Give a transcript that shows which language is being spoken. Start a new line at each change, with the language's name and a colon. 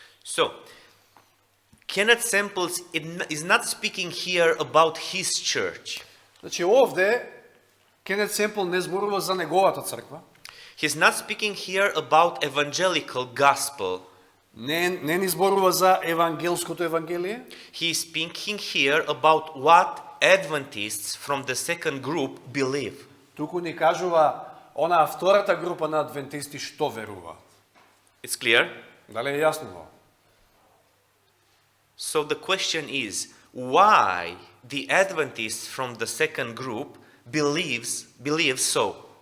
English: So, Kenneth Semple is not speaking here about his church.
Macedonian: Значи овде Кенет Семпл не зборува за неговата црква,
English: He's not speaking here about evangelical gospel.
Macedonian: не ни зборува за евангелското евангелие,
English: He is speaking here about what Adventists from the second group believe.
Macedonian: туку ни кажува онаа втората група на адвентисти што веруваат.
English: It's clear?
Macedonian: Дали е јасно во?
English: So the question is, why the Adventists from the second group believe so?